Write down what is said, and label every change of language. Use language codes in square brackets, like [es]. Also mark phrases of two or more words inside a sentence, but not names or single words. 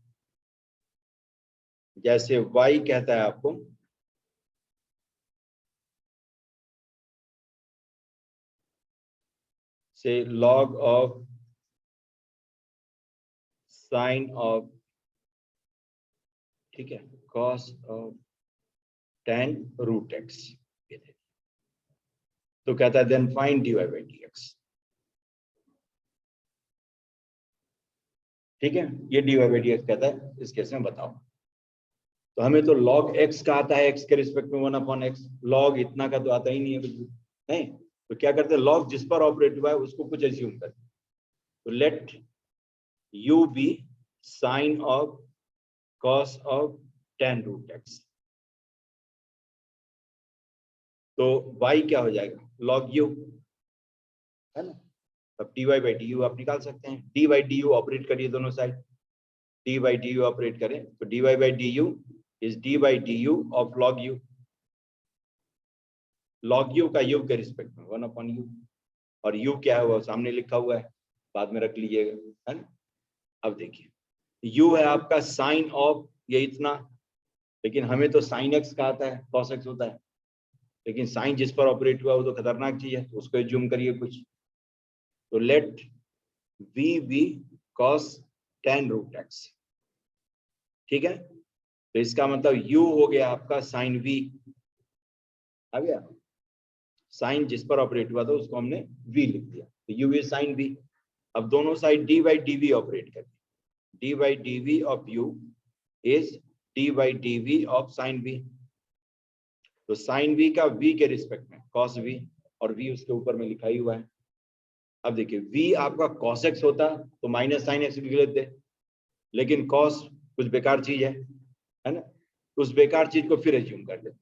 [hi] जैसे y कहता है आपको से [en] log of sine of, [hi] ठीक है, [en] cos of tan root x. [hi] तो कहता है [en] then find dy by dx. [hi] ठीक है, ये [en] dy by dx [hi] कहता है इस केस में बताओ। तो हमें तो log x का आता है, x के रिस्पेक्ट में 1/x, log इतना का तो आता ही नहीं है कुछ भी, नहीं। तो क्या करते हैं, log जिस पर ऑपरेट हुआ है उसको कुछ एज्यूम करते हैं। [en] तो let u be sine of cos of tan root x. [hi] तो y क्या हो जाएगा, [en] log u, [hi] है ना। [en] अब dy by du [hi] आप निकाल सकते हैं, [en] d by du operate [hi] करिए दोनों [en] साइड, d by du operate [hi] करें तो [en] dy by du is d by du of log u। log u [hi] का u के रिस्पेक्ट में 1/u, और u क्या है वो सामने लिखा हुआ है, बाद में रख लीजिएगा, है ना। अब देखिए u है आपका साइन ऑफ ये इतना, लेकिन हमें तो [en] sine x [hi] का आता है, [en] cos x [hi] होता है, लेकिन साइन जिस पर ऑपरेट हुआ वो तो खतरनाक चीज है, तो उसको एज्यूम करिए कुछ। [en] तो let v be cos tan root x. [hi] ठीक है, तो इसका मतलब u हो गया आपका साइन v, आ गया, साइन जिस पर ऑपरेट हुआ था उसको हमने v लिख दिया, तो [en] u is sine v. [hi] अब दोनों साइड [en] d by dv [hi] ऑपरेट करें, [en] d by dv of u is d by dv of sin v। [hi] तो [en] sine v [hi] का v के रिस्पेक्ट में [en] cos v, [hi] और v उसके ऊपर में लिखा ही हुआ है। अब देखिए v आपका [en] cos x [hi] होता तो [en] minus sine x [hi] लिख लेते, लेकिन cos कुछ बेकार चीज है ना, उस बेकार चीज को फिर एज्यूम कर लेते।